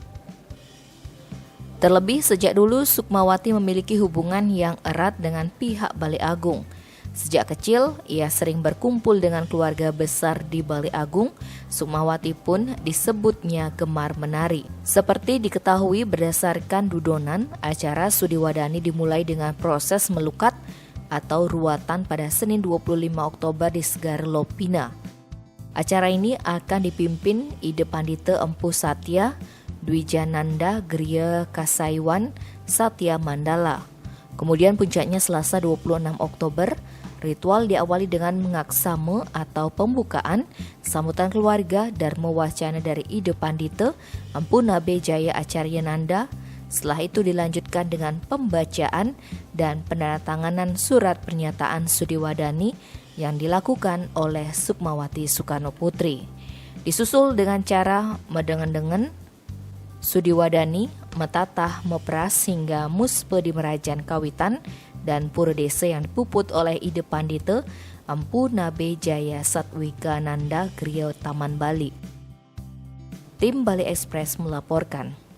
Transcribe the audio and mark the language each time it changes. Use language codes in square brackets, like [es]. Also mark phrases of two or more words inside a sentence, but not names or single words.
[id] Terlebih sejak dulu Sukmawati memiliki hubungan yang erat dengan pihak Balai Agung. Sejak kecil, ia sering berkumpul dengan keluarga besar di Balai Agung. Sukmawati pun disebutnya gemar menari. Seperti diketahui berdasarkan dudonan, acara Sudiwadani dimulai dengan proses melukat atau ruatan pada Senin 25 Oktober di Segar Lopina. Acara ini akan dipimpin Ide Pandita Empu Satya Dwijananda Geria Kasaiwan Satya Mandala. Kemudian puncaknya Selasa 26 Oktober, ritual diawali dengan mengaksama atau pembukaan sambutan keluarga Dharma Wacana dari Ide Pandita Empu Nabe Jaya Acaryananda. Setelah itu dilanjutkan dengan pembacaan dan penandatanganan surat pernyataan Sudiwadani yang dilakukan oleh Sukmawati Soekarno Putri. Disusul dengan cara medengen-dengen Sudiwadani, metatah, mepras hingga muspe di Merajan Kawitan dan Pura Desa yang dipuput oleh Ide Pandita Empu Nabe Jaya Satwikenanda Geria Taman Bali. Tim Bali Express melaporkan.